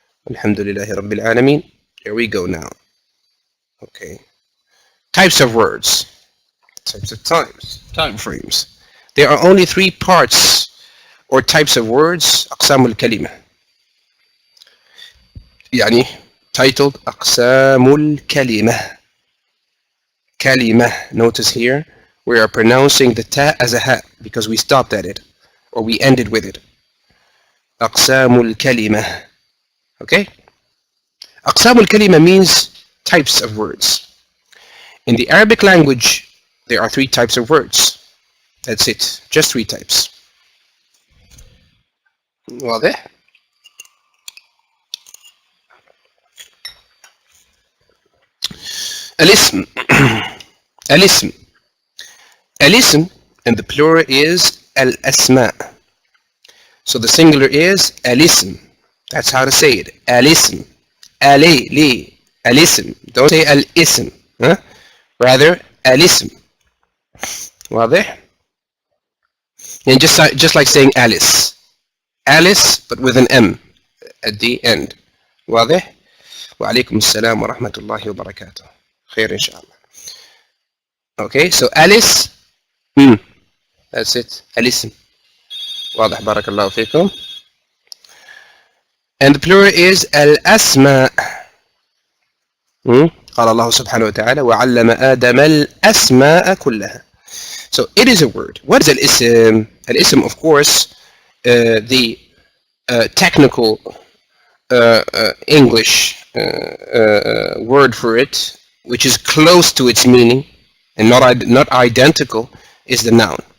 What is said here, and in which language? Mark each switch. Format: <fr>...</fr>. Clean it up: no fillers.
<en>Alhamdulillahi Rabbil Alameen. Here we go now. Okay. Types of words. Types of time frames. There are only 3 parts or types of words,</en> <ar>أقسام الكلمة.</ar> <en>Titled</en> <ar>أقسام الكلمة. Kalima.</ar> <en>Notice here, we are pronouncing the ta as a ha because we stopped at it, or we ended with it.</en> <ar>أقسام الكلمة. Okay?</ar> <en>أقسام الكلمة means types of words. In the Arabic language, there are 3 types of words. That's it. Just 3 types.</en> <ar>واضح؟ الاسم. الاسم.</ar> <en>الاسم, and the plural is al-asma. So the singular is al-ism. That's how to say it. Al-ism. Ali, li. Al-ism. Don't say al-ism. Huh? Rather, al-ism. واضح? And just like saying Alice. Alice, but with an M at the end.</en> <ar>واضح؟ وعليكم السلام ورحمة الله وبركاته. خير إن شاء الله.</ar> <en>Okay, so Alice. That's it. الاسم.</en> <ar>واضح بارك الله فيكم.</ar> <en>And the plural is الأسماء.</en> <ar>قال الله سبحانه وتعالى وعلم آدم الأسماء كلها.</ar> <en>So it is a word. What is al-ism? Al-ism, of course, the technical English word for it, which is close to its meaning and not identical, is the noun.</en>